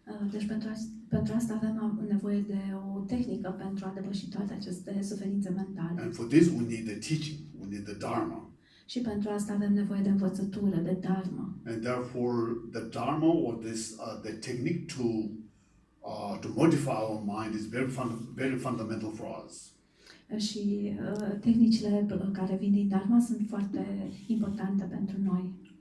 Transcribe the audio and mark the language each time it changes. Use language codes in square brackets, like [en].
[ro] Deci pentru asta avem nevoie de o tehnică pentru a depăși toate aceste suferințe mentale. [en] And for this we need the teaching, we need the dharma. [ro] Și pentru asta avem nevoie de învățătură, de dharma. [en] And therefore the dharma or the technique to modify our mind is very fundamental for us. [ro] Și tehnicile care vin din dharma sunt foarte importante pentru noi.